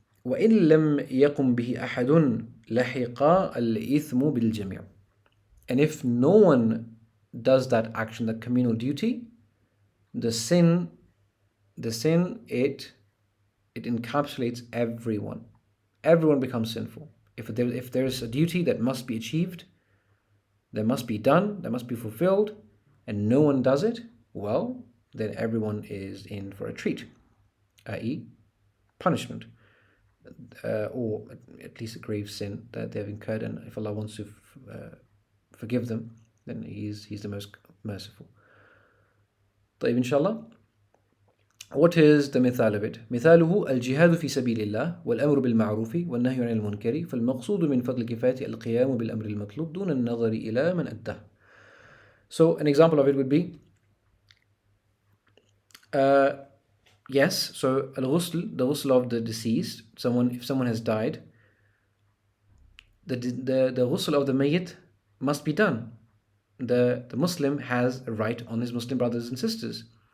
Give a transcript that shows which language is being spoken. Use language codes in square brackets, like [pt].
[ar] وإن لم يقم به أحد لحق الإثم بالجميع. [en] And if no one does that action, that communal duty, the sin it encapsulates everyone. Everyone becomes sinful. If there is a duty that must be achieved, that must be done, that must be fulfilled, and no one does it, well, then everyone is in for a treat, i.e. punishment, or at least a grave sin that they have incurred, and if Allah wants to forgive them, then He's the most merciful. طيب, inshallah. What is the مثال of it? [ar] مثاله الجهاد في سبيل الله والأمر بالمعروف والنهي عن المنكر فالمقصود من فضل الكفاية القيام بالأمر المطلوب دون النظر إلى من أداه. [en] So an example of it would be, yes, so al-ghusl, the ghusl of the deceased, if someone has died, the ghusl of the mayyit must be done. The Muslim has a right on his Muslim brothers and sisters.